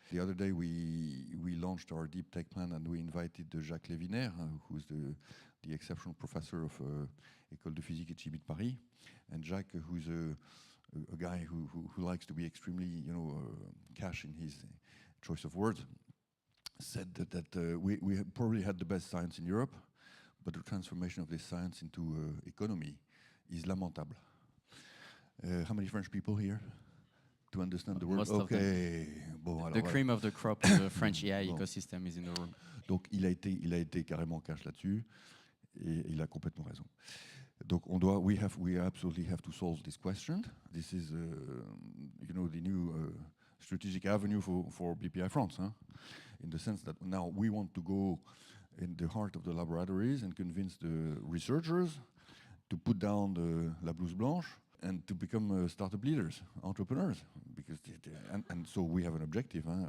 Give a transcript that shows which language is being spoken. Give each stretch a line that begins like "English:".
English: The other day we launched our deep tech plan, and we invited Jacques Lévinaire, who's the exceptional professor of École de Physique et Chimie de Paris, and Jacques, who's a guy who likes to be extremely, you know, cash in his choice of words, said that we probably had the best science in Europe, but the transformation of this science into economy is lamentable. How many French people here to understand the word? Most of them.
French: Okay. Bon, alors
English: The
French: voilà.
English: cream of the crop of the French AI
French: Bon.
English: ecosystem is in the room.
French: Donc il a été carrément cash là-dessus et il a complètement raison.
English: Donc we absolutely have to solve this question. This is the new strategic avenue for BPI France, in the sense that now we want to go in the heart of the laboratories and convince the researchers to put down
French: la blouse blanche
English: and to become startup leaders, entrepreneurs, because and so we have an objective.